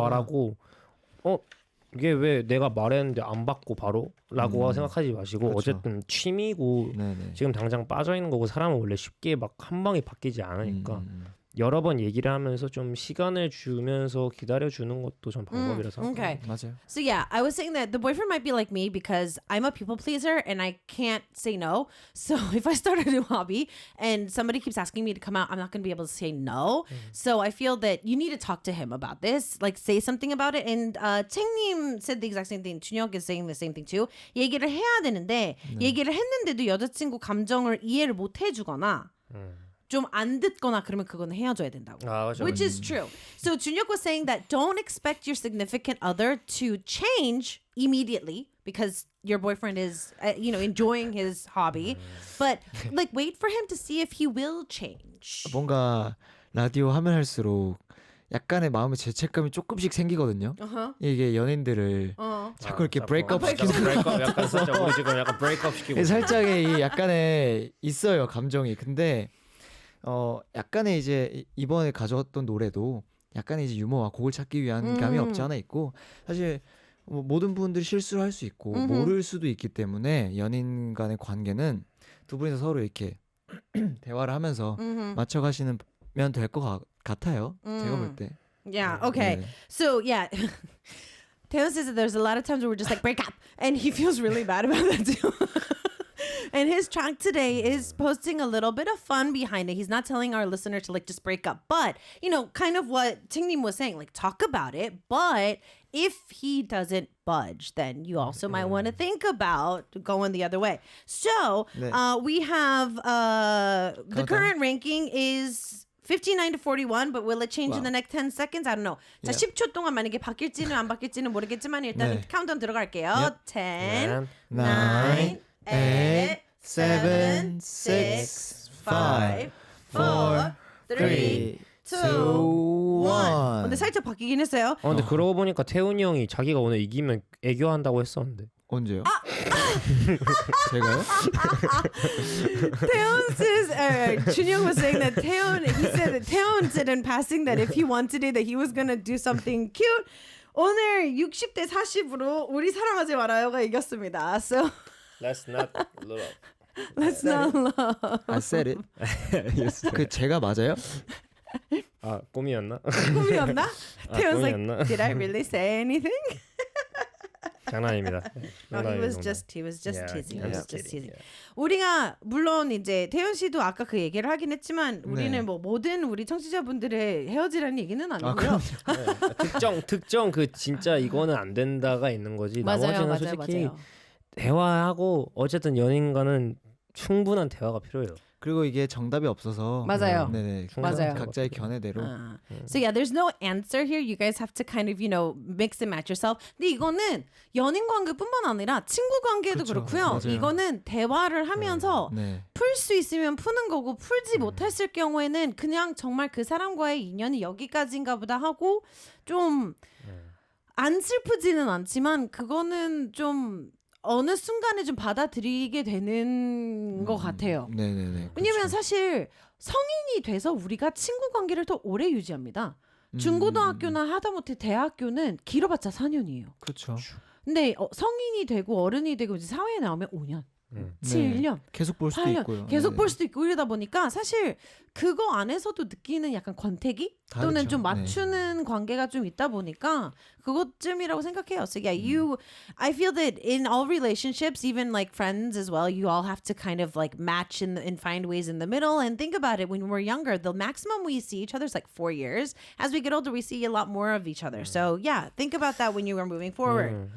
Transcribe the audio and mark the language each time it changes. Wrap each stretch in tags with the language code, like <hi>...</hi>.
<ko>말하고 이게 왜 내가 말했는데 안 받고 바로라고 생각하지 마시고, 그쵸. 어쨌든 취미고 네네. 지금 당장 빠져 있는 거고, 사람은 원래 쉽게 막 한 방에 바뀌지 않으니까 음. 여러 번 얘기를 하면서 좀 시간을 주면서 기다려 주는 것도 전 방법이라서</ko> <en>okay.</en> <ko>맞아요.</ko> <en>So yeah, I was saying that the boyfriend might be like me because I'm a people pleaser and I can't say no. So if I start a new hobby and somebody keeps asking me to come out, I'm not going to be able to say no. So I feel that you need to talk to him about this, like say something about it. And 챙님 said the exact same thing. 준혁 is saying the same thing too.</en> <ko>얘기를 해야 되는데 얘기를 했는데도 여자친구 감정을 이해를 못 해주거나 좀 안 듣거나 그러면 그거는 헤어져야 된다고. 그렇죠.</ko> <en>Which is true. So Junhyuk was saying that don't expect your significant other to change immediately because your boyfriend is, enjoying his hobby. But like, wait for him to see if he will change.</en> <ko>뭔가 라디오 하면 할수록 약간의 마음의 죄책감이 조금씩 생기거든요. 이게 연인들을 자꾸 이렇게 브레이크업 시키는 브레이크업, 약간 살짝 우리 지금 약간 브레이크업 시키고 살짝의 이 약간의 있어요 감정이. 근데 약간의 이제 이번에 가져왔던 노래도 약간의 이제 유머와 곡을 찾기 위한 감이 없지 않아 있고, 사실 모든 분들이 실수를 할 수 있고 모를 수도 있기 때문에 연인 간의 관계는 두 분이서 서로 이렇게 대화를 하면서 맞춰가시면 될 것 같아요. 제가 볼 때.</ko> <en>Yeah, okay.</en> <ko>네.</ko> <en>So, yeah. Taylor says that there's a lot of times where we're just like, break up. And he feels really bad about that too. And his track today is posting a little bit of fun behind it. He's not telling our listener to like just break up, but kind of what Tingnim was saying, like talk about it. But if he doesn't budge, then you also might want to think about going the other way. So</en> <ko>네.</ko> <en>we have the countdown. current ranking is 59 to 41, but will it change in the next 10 seconds? I don't know. 자, Yeah.</en> <ko>10초 동안 만약에 바뀔지는 안 바뀔지는 모르겠지만 일단은 네. 카운트다운 들어갈게요.</ko> <en>Yep. 10, 9, 8, 8, 7, 6, 5, 5, 4, 3, 3, 2, 1. 1.</en> <ko>근데 살짝 바뀌긴 했어요. 근데 그러고 보니까 태훈이 형이 자기가 오늘 이기면 애교한다고 했었는데. 언제요? 제가요?</ko> <en>Taeyeon says, Junyoung was saying that Taeyeon said in passing that if he won today that he was going to do something cute.</en> <ko>오늘 60대 40으로 우리 사랑하지 말아요가 이겼습니다.</ko> <en>So Let's not love. let's not love. I said it.</en> <ko>그 제가 맞아요? 아 꿈이었나? 꿈이었나? Taeyeon's 꿈이었나?</ko> <en>like, did I really say anything? 장난입니다. No, he was just Yeah, teasing. I'm He was just just kidding. teasing.</en> <ko>우리가 물론 이제 태연 씨도 아까 그 얘기를 하긴 했지만 우리는 네. 뭐 모든 우리 청취자분들의 헤어지라는 얘기는 아니고요. 특정 그 진짜 이거는 안 된다가 있는 거지. 나머지는 솔직히 대화하고 어쨌든 연인과는 충분한 대화가 필요해요. 그리고 이게 정답이 없어서 맞아요. 네네. 맞아요. 각자의 견해대로.</ko> <en>So yeah, there's no answer here. You guys have to kind of, mix and match yourself.</en> <ko>근데 이거는 연인 관계뿐만 아니라 친구 관계도 그쵸, 그렇고요. 맞아요. 이거는 대화를 하면서 네. 풀 수 있으면 푸는 거고 풀지 못했을 경우에는 그냥 정말 그 사람과의 인연이 여기까지인가 보다 하고 좀 안 슬프지는 않지만 그거는 좀 어느 순간에 좀 받아들이게 되는 것 같아요. 네네네. 왜냐면 그쵸. 사실 성인이 돼서 우리가 친구 관계를 더 오래 유지합니다. 중고등학교나 하다못해 대학교는 길어봤자 4년이에요. 그렇죠. 근데 성인이 되고 어른이 되고 이제 사회에 나오면 5년, 음. 7년, 계속 볼 수도 8년 있고요. 계속 네. 볼 수도 있고 이러다 보니까 사실 그거 안에서도 느끼는 약간 권태기 또는 다르죠. 좀 네. 맞추는 관계가 좀 있다 보니까 그것쯤이라고 생각해요.</ko> <en>So yeah, I feel that in all relationships, even like friends as well, you all have to kind of like match and find ways in the middle. And think about it, when we're younger, the maximum we see each other is like 4 years. As we get older, we see a lot more of each other. So yeah, think about that when you are moving forward.</en>